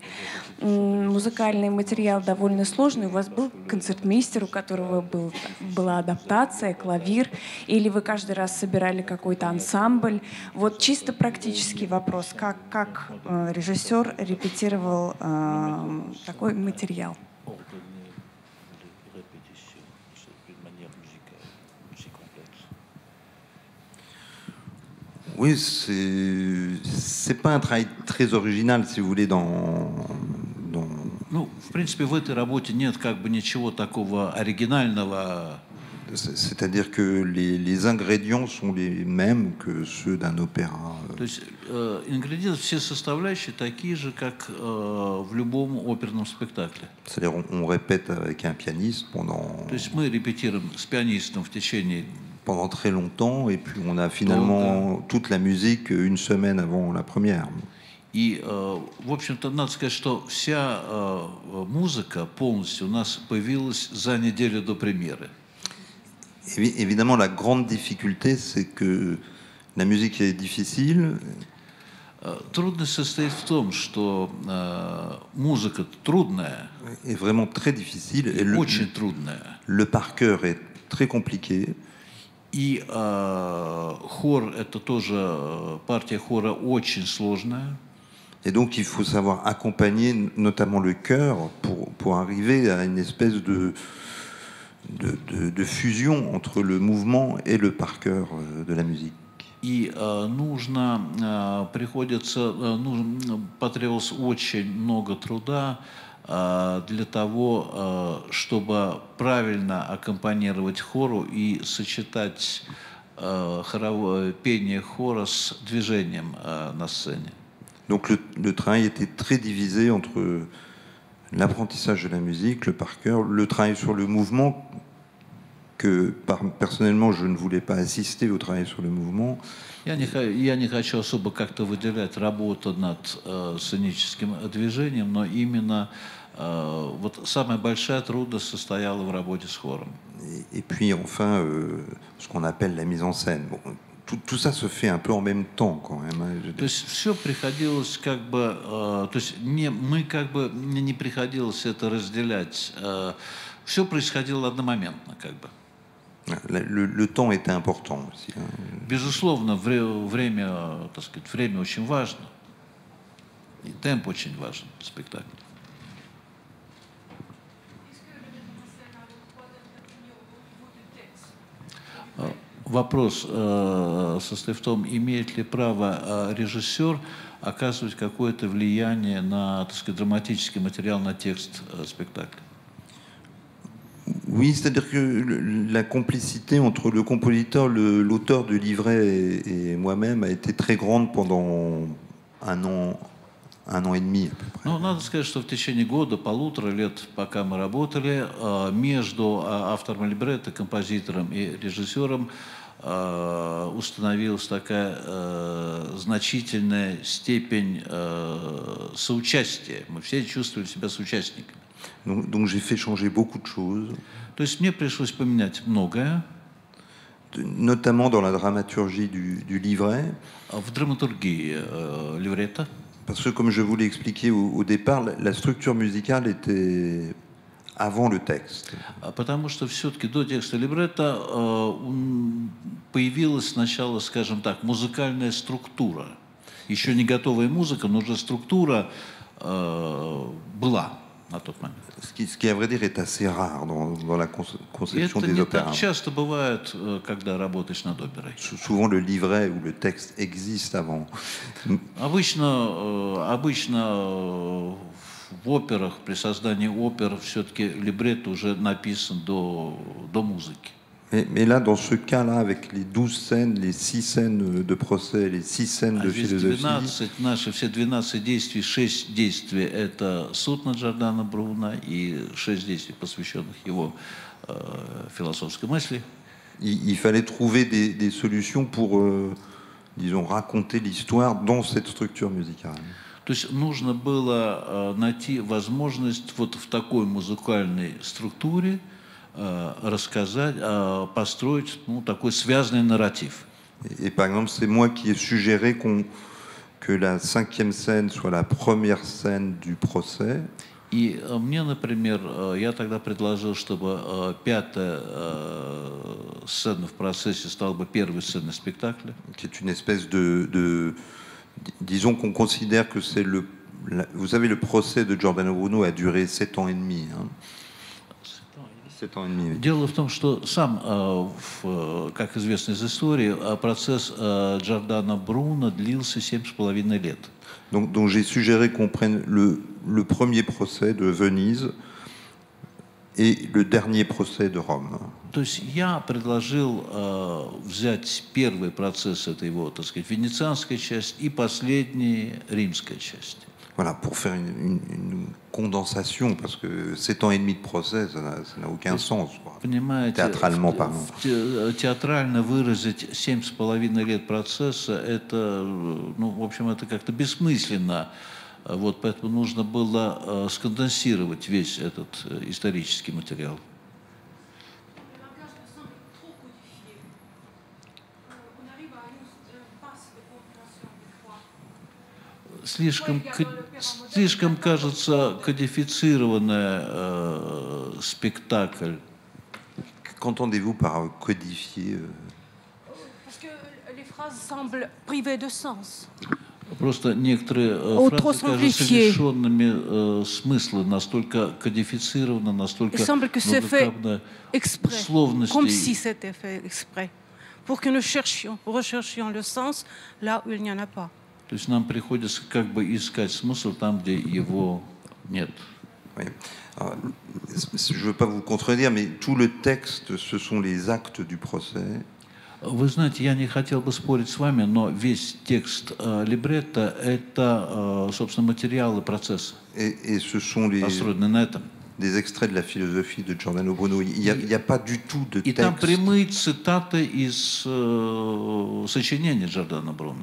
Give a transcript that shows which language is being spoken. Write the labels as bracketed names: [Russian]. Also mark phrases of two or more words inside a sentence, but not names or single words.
[Russian] Музыкальный материал довольно сложный. У вас был концертмейстер, у которого была адаптация, клавир, или вы каждый раз собирали какой-то ансамбль? Вот чисто практический вопрос. Как режиссер репетировал такой материал? [French] Oui, c'est pas un travail très original, si vous voulez, [Russian] Ну, в принципе, в этой работе нет как бы ничего такого оригинального. [French] C'est-à-dire que les ingrédients sont les mêmes que ceux d'un opéra. [Russian] То есть ингредиенты, все составляющие такие же, как в любом оперном спектакле. [French] C'est-à-dire on répète avec un pianiste pendant. [Russian] То есть мы репетируем с пианистом в течение. [French] Pendant très longtemps, et puis on a finalement toute la musique une semaine avant la première. [Russian] И, в общем-то, надо сказать, что вся музыка полностью у нас появилась за неделю до премьеры. [French] Évidemment, la grande difficulté, c'est que la musique est difficile. [Russian] Трудность состоит в том, что музыка трудная, [French] est vraiment très difficile, et [Russian] очень трудная. [French] Le par cœur est très compliqué. [Russian] И хор, это тоже партия хора очень сложная. [French] Et donc, il faut savoir accompagner notamment le chœur pour arriver à une espèce de fusion entre le mouvement et le par cœur de la musique. [Russian] И потребовалось очень много труда для того, чтобы правильно аккомпанировать хору и сочетать пение хора с движением на сцене. [French] Donc le travail était très divisé entre l'apprentissage de la musique, le par cœur, le travail sur le mouvement, que personnellement je ne voulais pas assister au travail sur le mouvement. [Russian] Я не хочу особо как-то выделять работу над сценическим движением, но именно вот самая большая трудность состояла в работе с хором. [French] Et puis enfin, ce qu'on appelle la mise en scène. Bon, tout ça se fait un peu en même temps quand même. [Russian] То есть все приходилось как бы, то есть мы как бы не приходилось это разделять. Все происходило одномоментно как бы. [French] Le temps était important aussi. [Russian] Безусловно, время, так сказать, время очень важно. И темп очень важен в спектакле. Вопрос состоит в том, имеет ли право режиссер оказывать какое-то влияние на, так сказать, драматический материал, на текст спектакля. [French] Oui, c'est-à-dire que la complicité entre le compositeur, l'auteur du livret et moi-même a été très grande pendant un an et demi à peu près. [Russian] Ну, надо сказать, что в течение года, полутора лет, пока мы работали, между автором либретто, композитором и режиссером установилась такая значительная степень соучастия. Мы все чувствовали себя соучастниками. [French] Donc j'ai fait changer beaucoup de choses. [Russian] То есть мне пришлось поменять многое. [French] Notamment dans la dramaturgie du livret. [Russian] В драматургии либретто. [French] Parce que comme je vous l'ai expliqué au départ, la structure musicale était avant le texte. [Russian] Потому что все-таки до текста либретто появилась сначала, скажем так, музыкальная структура. Еще не готовая музыка, но уже структура была на тот момент. [French] Ce qui, à vrai dire, est assez rare dans la conception des opéras. opéras. [Russian] Это не так часто бывает, когда работаешь над оперой. [French] Souvent, le livret ou le texte existe avant. [Russian] Обычно в операх, при создании опер, все-таки либретто уже написан до музыки. [French] Mais là, dans ce cas-là, avec les 12 scènes, les 6 scènes de procès, les 6 scènes de philosophie... 12, [Russian] наши все 12 действий, 6 действий — это суд над Джордано Бруно и 6 действий, посвященных его философской мысли. [French] Il fallait trouver des solutions pour, disons, raconter l'histoire dans cette structure musicale. [Russian] То есть нужно было найти возможность вот в такой музыкальной структуре рассказать, построить такой связанный нарратив. [French] Et par exemple, c'est moi qui ai suggéré que la 5e scène soit la première scène du procès. [Russian] И мне, например, я тогда предложил, чтобы 5-я сцена в процессе стала бы первой сценой спектакля. [French] Qui est une espèce de disons qu'on considère que c'est vous savez, le procès de Giordano Bruno a duré 7 ans et demi. 7 ans et demi. [Russian] Дело в том, что сам, как известно из истории, процесс Джордано Бруно длился 7,5 лет. [French] Donc j'ai suggéré qu'on prenne le premier procès de Venise et le dernier procès de Rome. [Russian] То есть я предложил взять первый процесс, это его, так сказать, венецианская часть, и последний римская часть. [French] Voilà, pour faire une condensation, parce que 7 ans et demi de procès, ça n'a aucun sens, quoi. Théâtralement parlant. [Russian] Театрально выразить 7,5 лет процесса, это, ну, в общем, это как-то бессмысленно. Вот, поэтому нужно было сконденсировать весь этот исторический материал. Слишком, кажется, кодифицированный спектакль. [French] Qu'entendez-vous par codifier? Parce que les phrases semblent privées de sens. [Russian] Просто некоторые фразы кажутся лишенными смысла, настолько кодифицированы, настолько условностей. [French] Comme si c'était fait exprès, pour que nous recherchions le sens là où il n'y en a pas. [Russian] То есть нам приходится как бы искать смысл там, где его нет. [French] Oui. Alors, je ne veux pas vous contredire, mais tout le texte, ce sont les actes du procès. [Russian] Вы знаете, я не хотел бы спорить с вами, но весь текст либретто – это, собственно, материалы процесса, [French] Et ce sont [Russian] построенные на этом. [French] des extraits de la philosophie de Giordano Bruno. Il n'y a pas du tout de [Russian] И там [French] texte. [Russian] прямые цитаты из сочинений Джордано Бруно.